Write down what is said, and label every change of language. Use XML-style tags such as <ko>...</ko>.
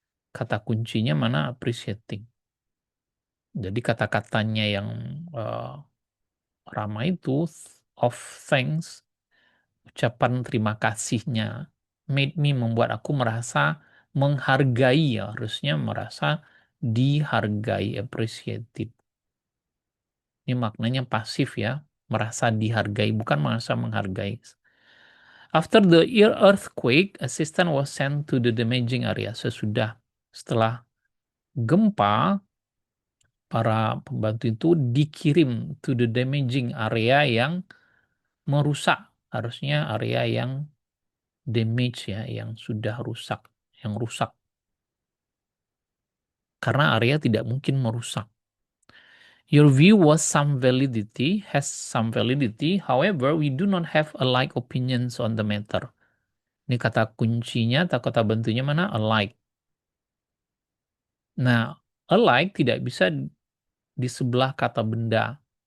<id>Kata kuncinya mana appreciating? Jadi kata-katanya yang eh, ramai itu,</id> <en>of thanks,</en> <id>ucapan terima kasihnya,</id> <en>made me,</en> <id>membuat aku merasa menghargai ya, harusnya merasa dihargai, appreciated. Ini maknanya pasif ya, merasa dihargai, bukan merasa menghargai.</id> <en>After the earthquake, assistant was sent to the damaging area.</en> <id>Setelah gempa, para pembantu itu dikirim</id> <en>to the damaging area</en> <id>yang merusak. Harusnya area yang damage ya, yang sudah rusak, yang rusak. Karena area tidak mungkin merusak.</id> <en>Your view has some validity. However, we do not have alike opinions on the matter.</en> <id>Ini kata kuncinya atau kata bantunya mana? Alike. Nah, alike tidak bisa di sebelah kata benda.</id>